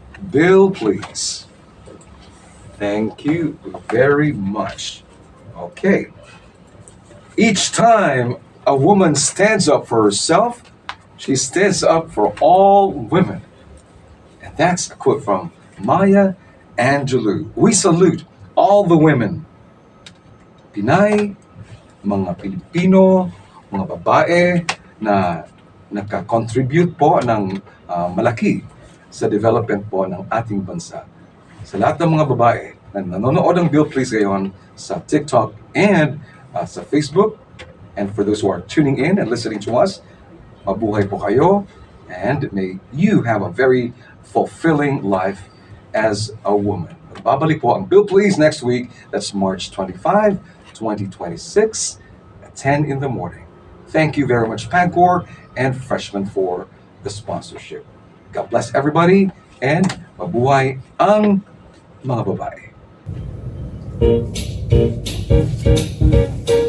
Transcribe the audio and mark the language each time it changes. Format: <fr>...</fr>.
<en>Bill, please. Thank you very much. Okay. Each time a woman stands up for herself, she stands up for all women. And that's a quote from Maya Angelou.</en> <tl>We salute all the women, Pinay, mga Pilipino, mga babae na nakakontribute po ng malaki sa development po ng ating bansa. Sa lahat ng mga babae na nanonood ng Bill Please ngayon sa TikTok and sa Facebook,</tl> <en>and for those who are tuning in and listening to us,</en> <tl>mabuhay po kayo,</tl> <en>and may you have a very fulfilling life as a woman.</en> <tl>Babalik po ang Bill Please next week.</tl> <en>That's March 25, 2026 at 10 in the morning. Thank you very much, Pagcor and Freshman, for the sponsorship. God bless everybody, and</en> <tl>mabuhay ang mga babae.</tl>